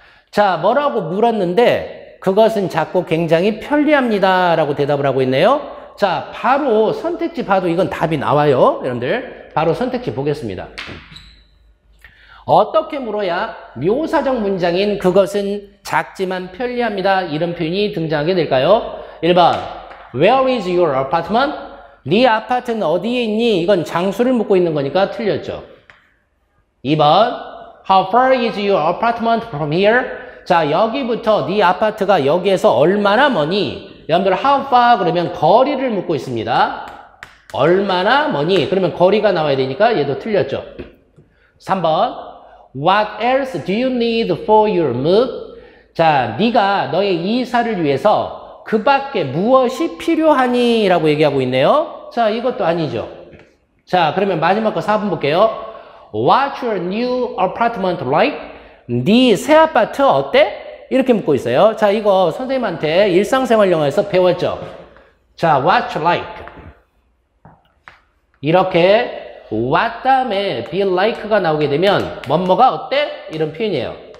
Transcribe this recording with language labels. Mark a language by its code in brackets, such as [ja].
[ko] 자, 뭐라고 물었는데 그것은 작고 굉장히 편리합니다 라고 대답을 하고 있네요. 자, 바로 선택지 봐도 이건 답이 나와요. 여러분들 바로 선택지 보겠습니다. 어떻게 물어야 묘사적 문장인 그것은 작지만 편리합니다 이런 표현이 등장하게 될까요? [en] 1번 Where is your apartment? [ko] 네 아파트는 어디에 있니? 이건 장소를 묻고 있는 거니까 틀렸죠. [en] 2번 How far is your apartment from here? [ko] 자, 여기부터 네 아파트가 여기에서 얼마나 머니? 여러분들 how far 그러면 거리를 묻고 있습니다. 얼마나 머니? 그러면 거리가 나와야 되니까 얘도 틀렸죠. [en] 3번 What else do you need for your move? [ko] 자, 네가 너의 이사를 위해서 그 밖에 무엇이 필요하니? 라고 얘기하고 있네요. 자, 이것도 아니죠. 자, 그러면 마지막 거 4번 볼게요. [en] What's your new apartment like? [ko] 네 새 아파트 어때? 이렇게 묻고 있어요. 자, 이거 선생님한테 일상생활 영어에서 배웠죠. [en] 자, what's like? [ko] 이렇게 what 다음에 be like가 나오게 되면 뭐뭐가 어때? 이런 표현이에요.